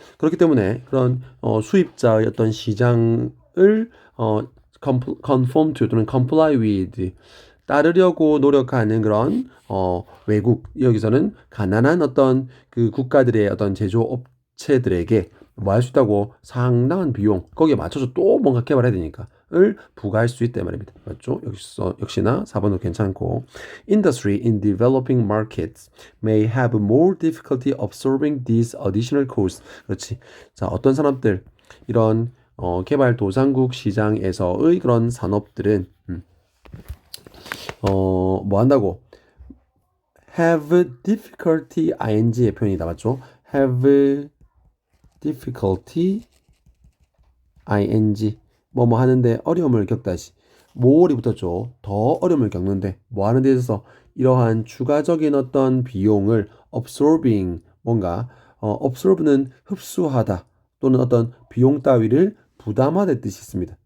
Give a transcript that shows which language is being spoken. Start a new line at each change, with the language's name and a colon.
Korean: 그렇기 때문에 그런 수입자의 어떤 시장을 conform to 또는 comply with 따르려고 노력하는 그런 외국 여기서는 가난한 어떤 그 국가들의 어떤 제조업체들에게 뭐 할 수 있다고 상당한 비용 거기에 맞춰서 또 뭔가 개발해야 되니까 부과할 수 있다 말입니다. 맞죠? 역시나 4번도 괜찮고
English: Industry in developing markets may have more difficulty absorbing these additional costs.
Korean: 그렇지. 자, 어떤 산업들 이런 개발도상국 시장에서의 그런 산업들은 뭐 한다고? have difficulty ing의 표현이다. 맞죠? have difficulty ing 뭐뭐 하는데 어려움을 겪다시 모월이 붙었죠. 더 어려움을 겪는데 뭐 하는 데 있어서 이러한 추가적인 어떤 비용을 absorbing 뭔가 absorb는 흡수하다 또는 어떤 비용 따위를 부담하다 뜻이 있습니다.